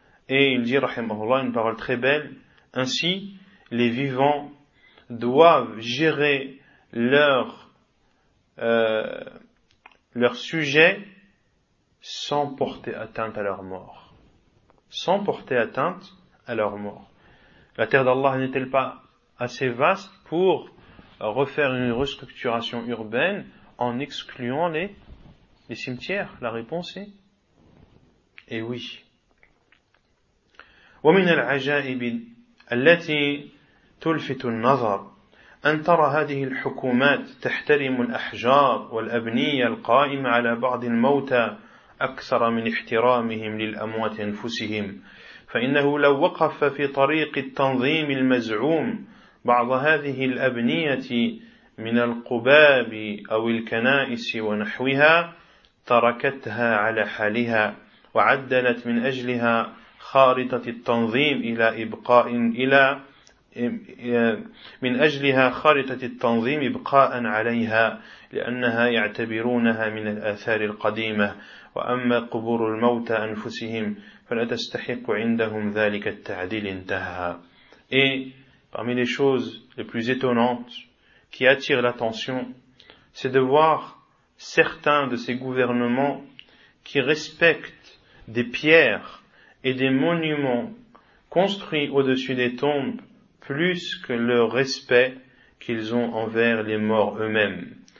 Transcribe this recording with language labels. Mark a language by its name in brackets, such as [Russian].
[French] Et il dit, rahimahullah, une parole très belle, ainsi les vivants doivent gérer leur sujet sans porter atteinte à leur mort. Sans porter atteinte à leur mort. La terre d'Allah n'est-elle pas assez vaste pour refaire une restructuration urbaine en excluant les cimetières? La réponse est eh oui. [Arabic] ومن العجائب التي تلفت النظر أن ترى هذه الحكومات تحترم الأحجار والأبنية القائمة على بعض الموتى أكثر من احترامهم للأموات أنفسهم، فإنه لو وقف في طريق التنظيم المزعوم بعض هذه الأبنية من القباب أو الكنائس ونحوها تركتها على حالها وعدلت من أجلها خارطة التنظيم إلى إبقاء إلى من أجلها خارطة التنظيم إبقاء عليها لأنها يعتبرونها من الآثار القديمة، وأما قبور الموتى أنفسهم فلا تستحق عندهم ذلك التعديل انتهى. [French] Et parmi les choses les plus étonnantes qui attirent l'attention, c'est de voir certains de ces gouvernements qui respectent des pierres et des monuments construits au-dessus des tombes plus que le respect qu'ils ont envers les morts eux-mêmes.